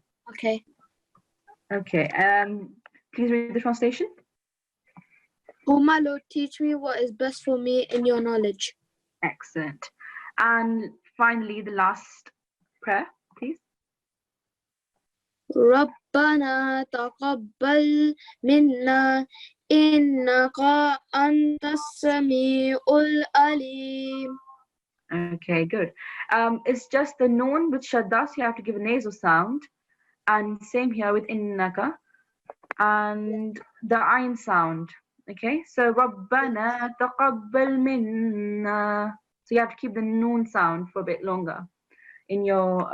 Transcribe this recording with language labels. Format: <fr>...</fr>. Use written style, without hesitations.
<en>Okay. Okay. Please read the translation. Oh my Lord, teach me what is best for me in your knowledge. Excellent. And finally, the last prayer, please.</en> <ar>ربنا تقبل منا إنك أنت السميع العليم.</ar> <en>Okay, good. It's just the noon with shadda, so you have to give a nasal sound. And same here with innaka. And the ayn sound. Okay, so Rabbana taqabbal minna. So you have to keep the noon sound for a bit longer in your</en>